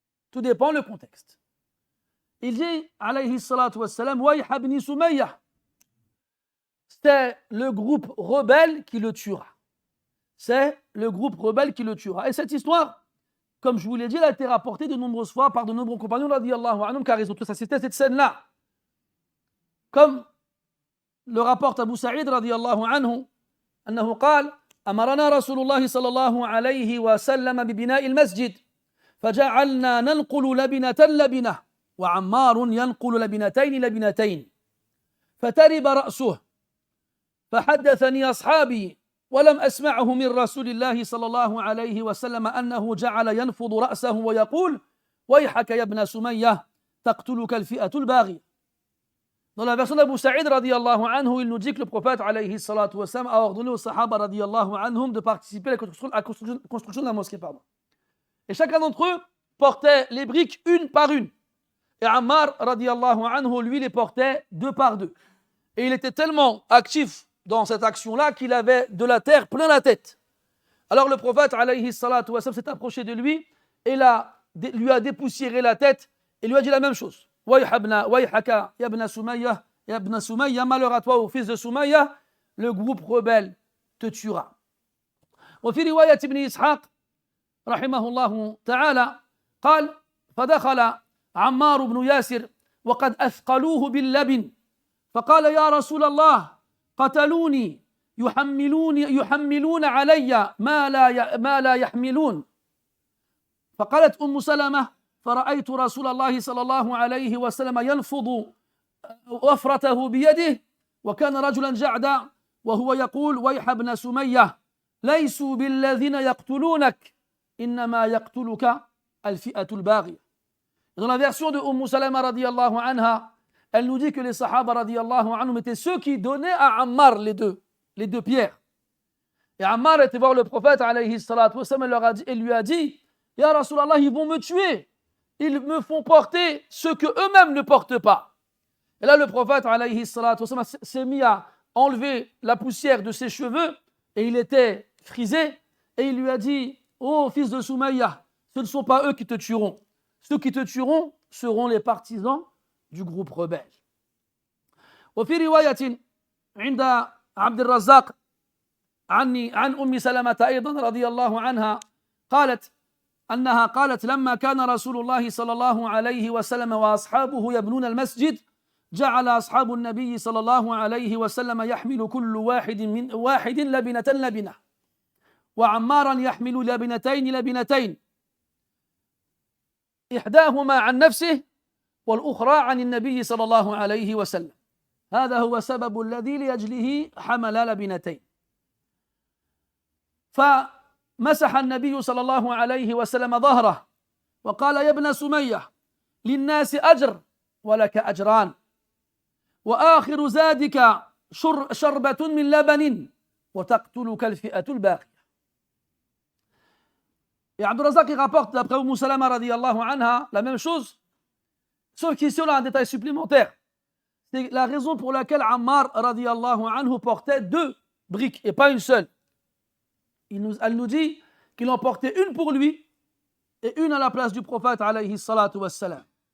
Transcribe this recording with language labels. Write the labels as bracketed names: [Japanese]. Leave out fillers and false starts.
[French] Tout dépend le contexte. Il dit, alayhi salatu wassalam, [Arabic] Wayh ibn Sumayya. [French] C'est le groupe rebelle qui le tuera. C'est le groupe rebelle qui le tuera. Et cette histoire, comme je vous l'ai dit, elle a été rapportée de nombreuses fois par de nombreux compagnons, radiyallahu anhum, car ils ont tous assisté à cette scène-là. Comme le rapporte [Arabic] Abu Sa'id radiyallahu anhu, أنه قال أمرنا رسول الله صلى الله عليه وسلم ببناء المسجد فجعلنا ننقل لبنة لبنة وعمار ينقل لبنتين فترب رأسه فحدثني أصحابي ولم أسمعه من رسول الله صلى الله عليه وسلم أنه جعل ينفض رأسه ويقول ويحك يا ابن سمية تقتلك الفئة الباغية. [French] Dans la version d'Abu Sa'id radiyallahu anhu, il nous dit que le prophète alayhi salatu wassalam a ordonné aux sahaba radiyallahu anhum de participer à la construction de la mosquée. Et chacun d'entre eux portait les briques une par une. Et Ammar radiyallahu anhu, lui, les portait 2 par 2. Et il était tellement actif dans cette action-là qu'il avait de la terre plein la tête. Alors le prophète alayhi salatu wassalam s'est approché de lui et lui a dépoussiéré la tête et lui a dit la même chose. [Arabic] Wayhaka ya ibn Sumayya, [French] malheur à toi au fils de Sumayya, le groupe rebelle te tuera. [Arabic] وفي رواية ابن إسحاق رحمه الله تعالى قال فدخل عمار بن ياسر وقد أثقلوه باللبن فقال يا رسول الله قتلوني يحملون علي ما لا يحملون فقالت أم سلمة فرأيت رسول الله صلى الله عليه وسلم ينفض وفرته بيده وكان رجلا جعدا وهو يقول ويح ابن سمية ليسوا بالذين يقتلونك إنما يقتلك الفئة الباغية. [French] Dans la version de Salama radiyallahu anha, elle nous dit que les sahaba radiyallahu anhum étaient ceux qui donnaient à Ammar les deux pierres. Et Ammar était voir le prophète alayhi salatu wassalam et lui a dit [Arabic] Ya Rasulallah, [French] ils vont me tuer. Ils me font porter ce que eux-mêmes ne portent pas. Et là, le prophète alayhi salatu wassalam s'est mis à enlever la poussière de ses cheveux et il était frisé et il lui a dit oh fils de Soumaïa, ce ne sont pas eux qui te tueront. Ceux qui te tueront seront les partisans du groupe rebelle. [Arabic] وفي رواية عند عبد الرزاق عن أم سلمة أيضا رضي الله عنها قالت أنها قالت لما كان رسول الله صلى الله عليه وسلم وأصحابه يبنون المسجد جعل أصحاب النبي صلى الله عليه وسلم يحمل كل واحد لبنة وعمارا يحمل لبنتين إحداهما عن نفسه والأخرى عن النبي صلى الله عليه وسلم هذا هو السبب الذي لأجله حمل لبنتين فمسح النبي صلى الله عليه وسلم ظهره وقال يا ابن سمية للناس أجر ولك أجران وآخر زادك شربة من لبن وتقتلك الفئة الباقية. [French] Et Abd al-Razak rapporte d'après Umm Salama radiyallahu anha la même chose, sauf qu'ici on a un détail supplémentaire. C'est la raison pour laquelle Ammar radiyallahu anhu portait 2 briques et pas une seule. Elle nous dit qu'il en portait une pour lui et une à la place du prophète alayhi salatu wassalam.